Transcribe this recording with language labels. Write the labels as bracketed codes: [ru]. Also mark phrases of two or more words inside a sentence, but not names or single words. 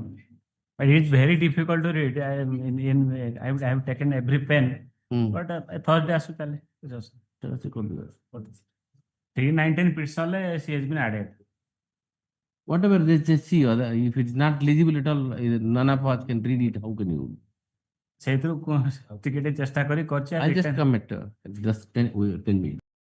[en] but it's very difficult to read. I have taken every pen, but I thought that's just That's a code. 319 pits only she has been added. Whatever, just see. If it's not legible at all, none of us can read it. How can you? [or] ସେଇଥିରୁ ଟିକେ ଚେଷ୍ଟା କରି କରିଛି [en] I'll just come at just 10 minutes.